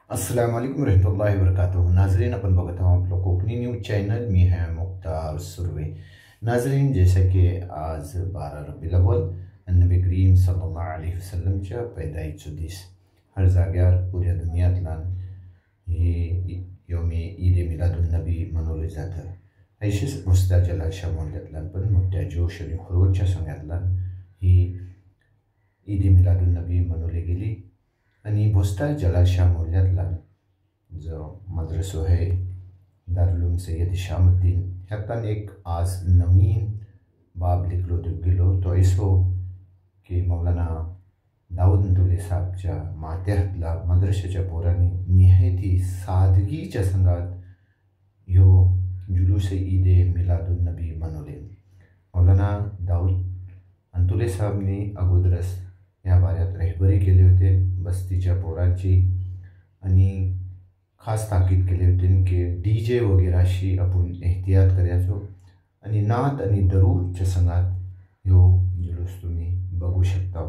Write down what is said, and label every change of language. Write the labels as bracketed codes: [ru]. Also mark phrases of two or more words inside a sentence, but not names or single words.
[ar] السلام عليكم ورحمة الله وبركاته. [kok] नाजरीन, अपन बघत आहोत आपलं कोकणी न्यूज चॅनल। मी है मुख्तार सुर्वे। नाजरीन, [hi] जैसा कि [kok] आज 12 रबीउल अव्वल नबी करीम [ar] صلى الله عليه وسلم [kok] पैदाईचो दीस हर जाग्यार पुऱ्या दुनियातल्यान ही योमी ईद मिलादुन नबी मनवली जाता। ऐशीच भुस्ता जलालशा मोहल्ल्यातल्यान पण मोठ्या जोश आणि खरोळच्या संघातल्यान ही ईद मिलादुन नबी मनवली गेली। आणि भुस्ता जलालशा मोहल्ल्यातल्यान जो मदरसो है दारुल सैयद शामुद्दीन ह्यातल्यान एक आज नवीन बाब लिखलो गेलो तो ऐसो की मौलाना दाऊद अंतुले साहबच्या माथ्यातल्या मदरशाच्या पोरांनी निहायती सादगीच्या संघात ह्यो जुलूस ईद मिलादुन नबी मनवले। मौलाना दाऊद अंतुले साहबनी अगोदरच या बाऱ्यात रहबरी केली होते बस्तीच्या पोरांची आणि खास ताकीद केली होती की DJ वगैरेशी आपण एहतियात करायचो आणि नात आणि दरूदच्या संघात ह्यो जुलूस तुम्ही बघू शकता।